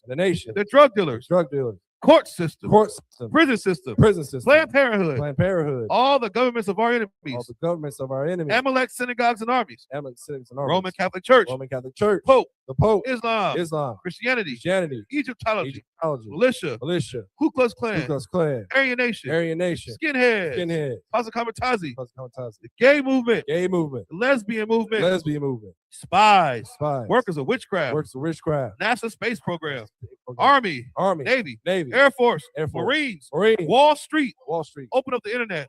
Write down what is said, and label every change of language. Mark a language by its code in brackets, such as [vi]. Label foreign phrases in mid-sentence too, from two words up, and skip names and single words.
[en] and the nation, the drug dealers, drug dealers, court system, court system, prison system, prison system, Planned Parenthood, Planned Parenthood, all the governments of our all enemies, the governments of our enemies, Amalek synagogues and armies, Amalek cities and armies, Roman Catholic Church, Roman Catholic Church, Pope, the Pope, Islam, Islam, Christianity, Christianity, Egyptology, Egyptology, militia, militia, Ku Klux Ku Klan, Klux Klan, Aryan Nation, Aryan Nation, skinheads, skinhead, Pasakamatazi, Pasakamatazi, the gay movement, gay movement, the lesbian movement, lesbian movement, spies, spies, workers of witchcraft, works of witchcraft, NASA space program, Army, Army, Navy, Navy, Air Force, Air Force, Marines, Marine, Wall Street, Wall Street, open up the internet